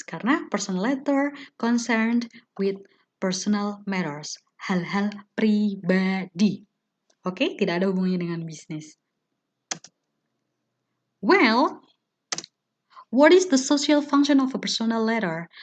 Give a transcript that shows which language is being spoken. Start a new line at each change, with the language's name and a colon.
English: Karena personal letter concerned with personal matters.
Indonesian: Hal-hal pribadi. Oke, tidak ada hubungannya dengan bisnis.
English: Well, what is the social function of a personal letter?